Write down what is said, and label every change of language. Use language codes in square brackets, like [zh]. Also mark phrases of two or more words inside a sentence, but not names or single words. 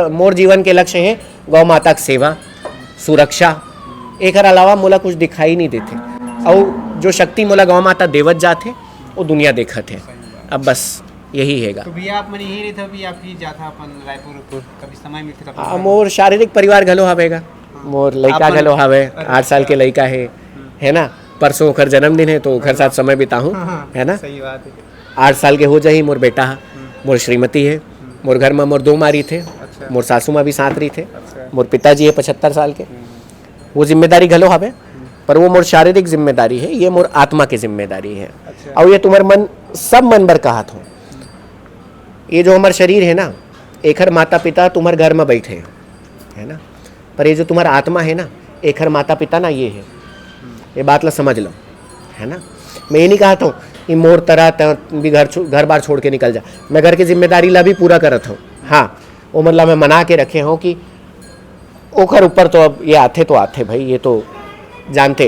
[hne] मोर जीवन के लक्ष्य है गौ माता की सेवा, सुरक्षा, एकर अलावा मोला कुछ दिखाई नहीं देते। और जो शक्ति मोला गौ माता देवत जाते वो दुनिया देखत है। अब बस यही हैगा। तो भैया आप मन यही रहते हो, या फिर जाता अपन रायपुर कभी समय मिलते तो? मोर शारीरिक परिवार घलो हवेगा, मोर लड़का घलो हवे, 8 साल के लड़का है ना। परसों ओखर जन्मदिन है तो ओखर साथ समय बिताऊं, है ना। सही बात है। 8 साल के हो जाही मोर बेटा, मोर श्रीमती है, मोर घर में मोर 2 मारी थे, मोर सासू माँ भी साथ रही थे, मोर पिताजी है 75 साल के। वो जिम्मेदारी घलो हवे, पर वो मोर शारीरिक जिम्मेदारी है, ये मोर आत्मा की जिम्मेदारी है। और ये तुम्हार मन सब मन बर कहत हो। ये जो हमार शरीर है ना, एखर माता पिता तुम्हारे घर में बैठे है ना, पर ये जो तुम्हारा आत्मा है ना, एखर माता पिता ना ये है। ये बात ला समझ लो। है ना। मैं ये नहीं कहा था कि मोर तरह भी घर बार छोड़ के निकल जा, मैं घर की जिम्मेदारी ला भी पूरा करत हूँ। हाँ, वो मतलब मैं मना के रखे हूँ कि ओखर ऊपर तो अब ये आते भाई, ये तो जानते।